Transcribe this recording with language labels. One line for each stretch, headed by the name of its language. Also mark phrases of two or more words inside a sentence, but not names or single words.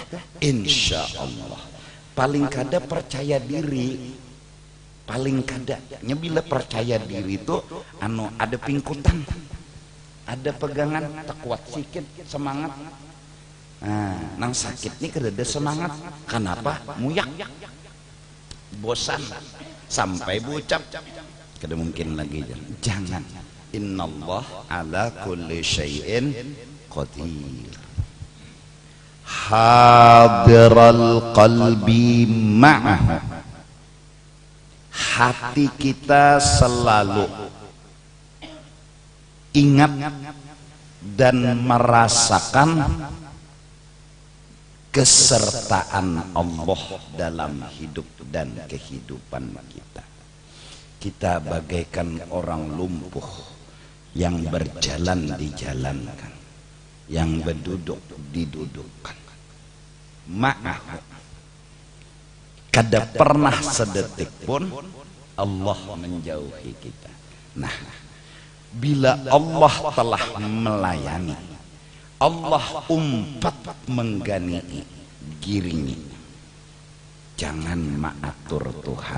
Arabic: إن شاء الله
Banjar: paling kada percaya diri, paling kada bila percaya diri itu anu ada pingkutan, ada pegangan, tak kuat sikit semangat. Nah, nang sakit nih kada ada semangat. Kenapa? Muyak, bosan, sampai bucap. Kada mungkin lagi. Jangan.
Arabic: إن الله على كل شيء قدير. حاضر القلب معه.
Banjar: Hati kita selalu ingat dan merasakan kesertaan Allah dalam hidup dan kehidupan kita. Kita bagaikan orang lumpuh yang berjalan dijalankan, yang berduduk didudukkan. Ma'ahu, kada pernah sedetik pun Allah menjauhi kita. Nah, bila Allah telah melayani, Allah umpat menggani'i, giringi, jangan maatur Tuhan.